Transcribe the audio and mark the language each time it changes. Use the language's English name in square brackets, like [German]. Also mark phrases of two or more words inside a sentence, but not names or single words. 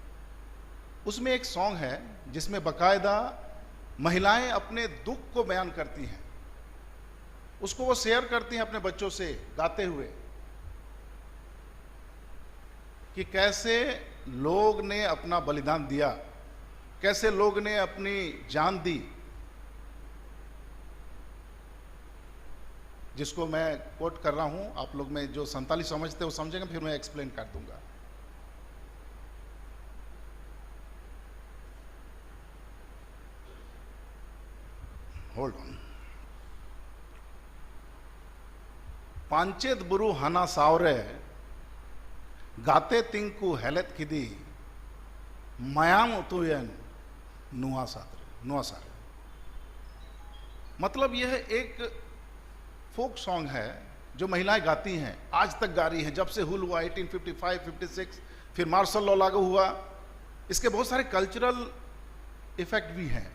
[Hindi] उसमें एक सॉन्ग है जिसमें बाकायदा महिलाएं अपने दुख को बयान करती हैं, उसको वो शेयर करती हैं अपने बच्चों से गाते हुए कि कैसे लोग ने अपना बलिदान दिया, कैसे लोग ने अपनी जान दी, जिसको मैं कोट कर रहा हूं। आप लोग में जो संताली समझते हो समझेंगे, फिर मैं एक्सप्लेन कर दूंगा। [English] hold on. [Santali] पांचेत बुरु हना सावरे गाते तिंकु हेलेत किदी मयाम उतुयन नुआ सार। [Hindi] मतलब यह एक [English] folk song [Hindi] है जो महिलाएं गाती हैं, आज तक गा रही हैं, जब से हुल हुआ 1855, 56, फिर [English] martial law [Hindi] लागू हुआ। इसके बहुत सारे [English] cultural effect [Hindi] भी हैं।